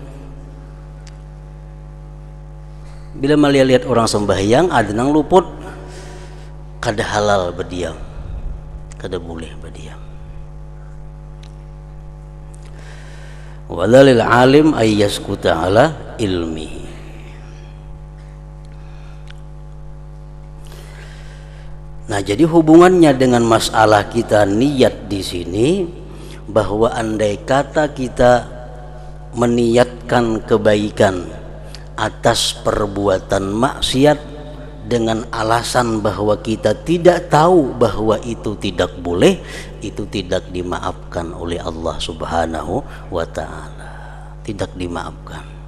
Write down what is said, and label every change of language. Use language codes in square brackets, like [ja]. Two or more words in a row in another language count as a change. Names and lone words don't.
[bjn] Bila melihat orang sembahyang ada nang luput, kada halal berdiam, kada boleh berdiam. [ar] ولا للعالم أن يسكت على علمه. [id] Nah, jadi hubungannya dengan masalah kita niat di sini, bahwa andai kata kita meniatkan kebaikan atas perbuatan maksiat dengan alasan bahwa kita tidak tahu bahwa itu tidak boleh, itu tidak dimaafkan oleh Allah Subhanahu wa ta'ala, tidak dimaafkan.